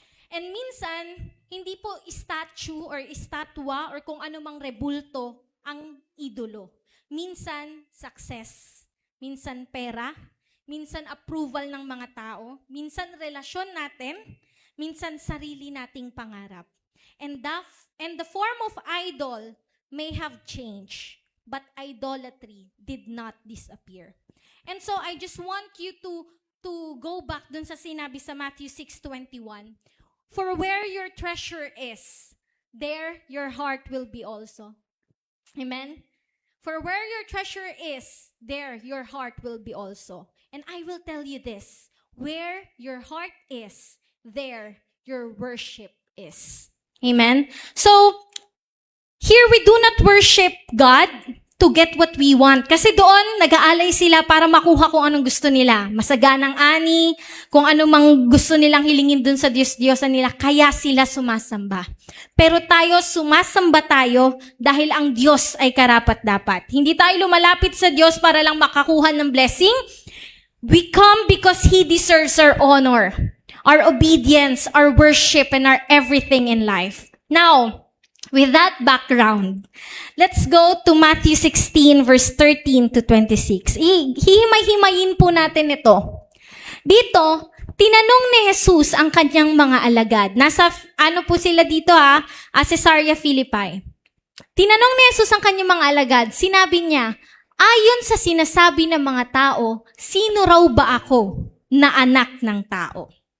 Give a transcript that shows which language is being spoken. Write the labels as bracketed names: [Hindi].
[Filipino] And minsan, hindi po statue or estatwa or kung anumang rebulto ang idolo. Minsan, success. Minsan, pera. Minsan, approval ng mga tao. Minsan, relasyon natin. Minsan, sarili nating pangarap. [English] And the form of idol may have changed, but idolatry did not disappear. And so, I just want you to go back [Filipino] dun sa sinabi sa [English] Matthew 6:21. For where your treasure is, there your heart will be also. Amen? For where your treasure is, there your heart will be also. And I will tell you this, where your heart is, there your worship is. Amen? So, here we do not worship God to get what we want. [Filipino] Kasi doon, nag-aalay sila para makuha kung anong gusto nila. Masaganang ani, kung ano mang gusto nilang hilingin dun sa Diyos-Diyosan nila, kaya sila sumasamba. Pero tayo, sumasamba tayo dahil ang Diyos ay karapat-dapat. Hindi tayo lumalapit sa Diyos para lang makakuha ng blessing. [English] We come because He deserves our honor, our obedience, our worship, and our everything in life. Now, with that background, let's go to Matthew 16 verse 13 to 26. [Filipino] Hihimay-himayin po natin ito. Dito, tinanong ni Jesus ang kanyang mga alagad. Nasa, po sila dito Caesarea Philippi. Tinanong ni Jesus ang kanyang mga alagad. Sinabi niya, ayon sa sinasabi ng mga tao, sino raw ba ako na anak ng tao?